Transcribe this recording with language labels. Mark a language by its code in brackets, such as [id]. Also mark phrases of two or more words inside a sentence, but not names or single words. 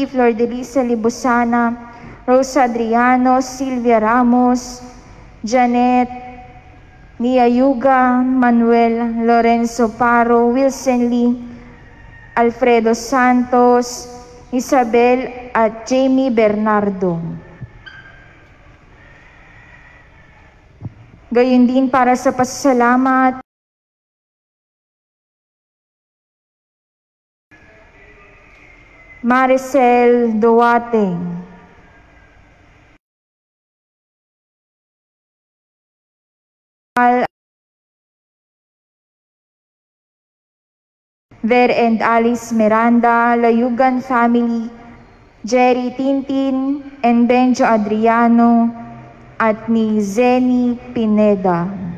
[tl] Flor de Lisa Libusana, Rosa Adriano, Silvia Ramos, Janet Nia Yuga, Manuel Lorenzo Paro, Wilson Lee, Alfredo Santos, Isabel at Jamie Bernardo. Gayon din para sa pasasalamat Maricel Duarte, Ver and Alice Miranda, Layugan family, Jerry Tintin and Benjo Adriano, at ni Zeni Pineda.